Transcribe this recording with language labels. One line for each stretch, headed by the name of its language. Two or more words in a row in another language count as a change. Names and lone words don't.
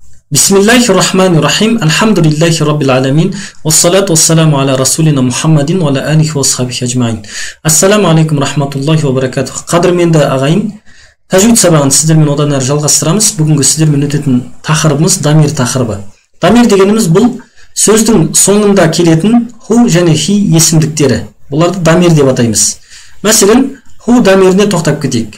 Arabic: بسم الله الرحمن الرحيم. الحمد لله رب العالمين. والصلاة والسلام على رسولنا محمد وعلى آله وصحبه أجمعين. السلام عليكم ورحمة الله وبركاته.
Kazakh: Qadырменді ағайын, тәжвид сабағын сіздермен одан әрі жалғастырамыз. Бүгінгі сіздермен өтетін тақырыбымыз дамир тақырыбы. Дамир дегеніміз бұл сөздің соңында келетін ху және хи есімдіктері. Бұларды дамир деп атаймыз. Мәселен, ху дамиріне тоқтап кетейік.